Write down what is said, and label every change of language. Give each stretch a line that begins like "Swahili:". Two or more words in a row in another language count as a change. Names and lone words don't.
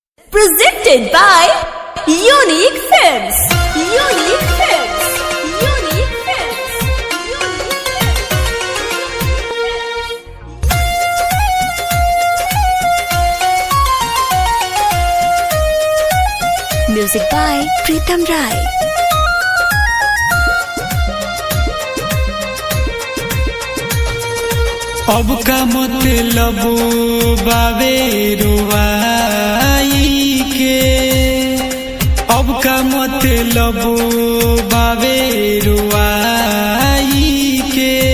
English: Presented by Unique Films. Unique Films. Unique Films. Music by Pritam Rai.
Bhojpuri: अब का मतलब बावे रुवाई के, अब का मतलब बावे रुवाई के।